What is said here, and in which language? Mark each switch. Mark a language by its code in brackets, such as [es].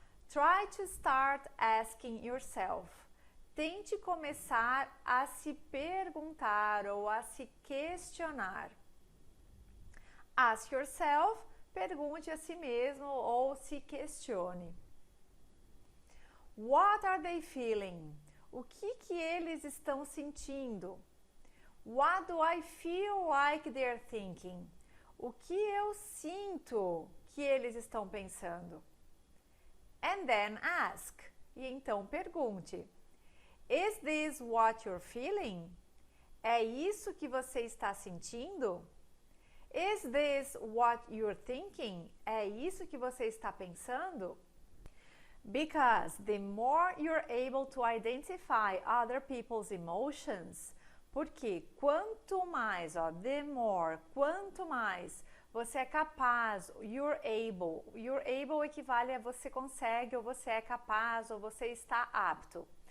[en] Try to start asking yourself. [pt] Tente começar a se perguntar ou a se questionar. [en] Ask yourself, [pt] pergunte a si mesmo ou se questione. [en] What are they feeling? [pt] O que eles estão sentindo? [en] What do I feel like they're thinking? [pt] O que eu sinto que eles estão pensando? [en] And then ask. [pt] E então pergunte. [en] Is this what you're feeling? [pt] É isso que você está sentindo? [en] Is this what you're thinking? [pt] É isso que você está pensando? [en] Because the more you're able to identify other people's emotions, [pt] porque quanto mais, [en] the more, [pt] quanto mais você é capaz, [en] you're able [pt] equivale a você consegue, ou você é capaz, ou você está apto.